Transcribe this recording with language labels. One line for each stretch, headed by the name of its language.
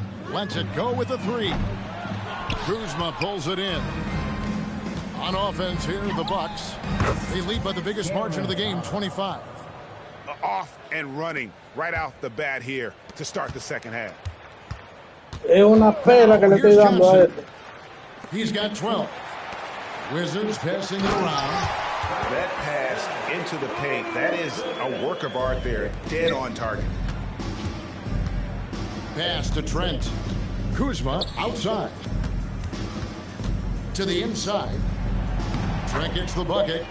English: Lets it go with a 3. Kuzma pulls it in. On offense here, the Bucks. They lead by the biggest margin of the game, 25. Off and running right off the bat here to start the second half.
Spanish: Es una pela que le estoy dando a este.
English: He's got 12. Wizards passing it around. That pass into the paint, that is a work of art there. Dead on target. Pass to Trent. Kuzma outside. To the inside. Trent gets the bucket.